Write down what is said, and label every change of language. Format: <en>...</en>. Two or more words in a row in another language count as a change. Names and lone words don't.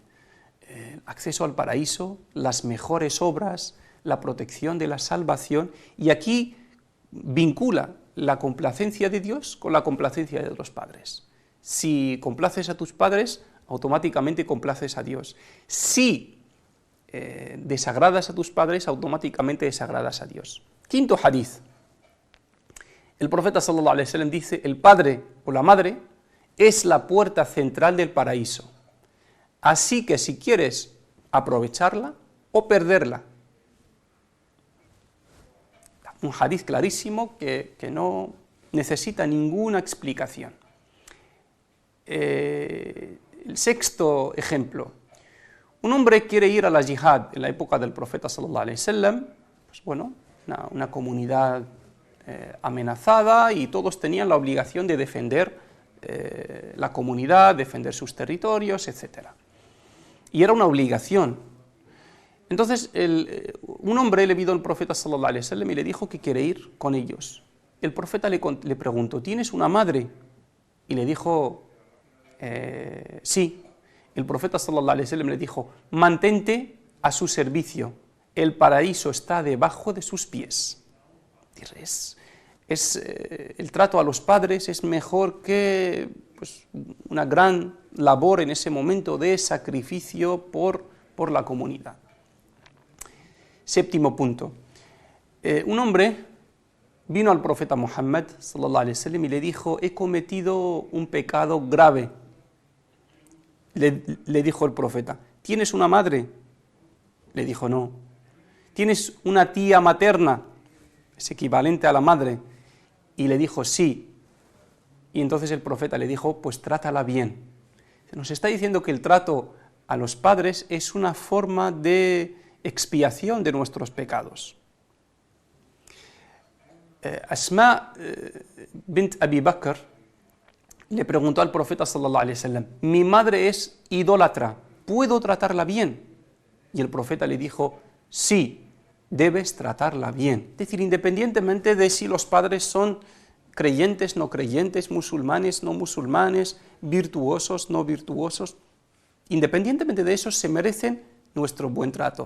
<es>El acceso al paraíso, las mejores obras, la protección de la salvación, y aquí vincula la complacencia de Dios con la complacencia de los padres. Si complaces a tus padres, automáticamente complaces a Dios. Si desagradas a tus padres, automáticamente desagradas a Dios. Quinto hadith. El profeta</es> <ar>صلى الله عليه وسلم</ar> <es>dice: el padre o la madre es la puerta central del paraíso. Así que si quieres aprovecharla o perderla. Un hadith clarísimo que no necesita ninguna explicación. El sexto ejemplo. Un hombre quiere ir a la yihad en la época del profeta</es> <ar>صلى الله عليه وسلم,</ar> <es>pues bueno, una comunidad amenazada, y todos tenían la obligación de defender la comunidad, defender sus territorios, etc. Y era una obligación. Entonces un hombre le vino al profeta</es> <ar>صلى الله عليه وسلم</ar> <es>y le dijo que quiere ir con ellos. El profeta le preguntó, ¿tienes una madre? Y le dijo, sí. El profeta</es> <ar>صلى الله عليه وسلم</ar> <es>le dijo, mantente a su servicio, el paraíso está debajo de sus pies. El trato a los padres es mejor que pues, una gran labor en ese momento de sacrificio por la comunidad. Séptimo punto. Un hombre vino al profeta Muhammad</es> <ar>صلى الله عليه وسلم</ar> <es>y le dijo, he cometido un pecado grave. Le dijo el profeta, ¿tienes una madre? Le dijo, no. ¿Tienes una tía materna? Es equivalente a la madre. Y le dijo, sí. Y entonces el profeta le dijo, pues trátala bien. Nos está diciendo que el trato a los padres es una forma de expiación de nuestros pecados. Asma bint Abi Bakr le preguntó al profeta</es> <ar>صلى الله عليه وسلم,</ar> <es>mi madre es idólatra, ¿puedo tratarla bien? Y el profeta le dijo, sí, debes tratarla bien. Es decir, independientemente de si los padres son creyentes, no creyentes, musulmanes, no musulmanes, virtuosos, no virtuosos, independientemente de eso se merecen nuestro buen trato.</es>